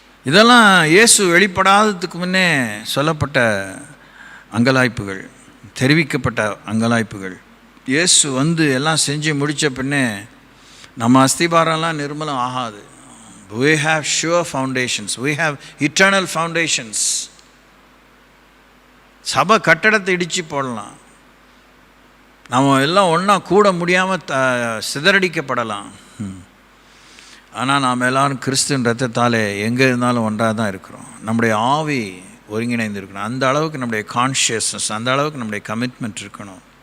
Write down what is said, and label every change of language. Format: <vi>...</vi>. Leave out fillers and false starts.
<ta>இதெல்லாம் இயேசு வெளிப்படாததுக்கு முன்னே சொல்லப்பட்ட அங்கலாய்ப்புகள், தெரிவிக்கப்பட்ட அங்கலாய்ப்புகள். இயேசு எல்லாம் செஞ்சு முடித்த பின்னே நம்ம அஸ்திபாரம்லாம் நிர்மலம் ஆகாது.</ta> <en>We have sure foundations, we have eternal foundations.</en> <ta>சபை கட்டடத்தை இடித்து போடலாம், நம்ம எல்லாம் ஒன்றா கூட முடியாமல் சிதறடிக்கப்படலாம். ஆனால் நாம் எல்லோரும் கிறிஸ்துவின் ரத்தத்தாலே எங்கே இருந்தாலும் ஒன்றாக தான் இருக்கிறோம். நம்முடைய ஆவி ஒருங்கிணைந்து இருக்கணும். அந்த அளவுக்கு நம்முடைய கான்ஷியஸ்னஸ், அந்த அளவுக்கு நம்முடைய கமிட்மெண்ட் இருக்கணும்.</ta>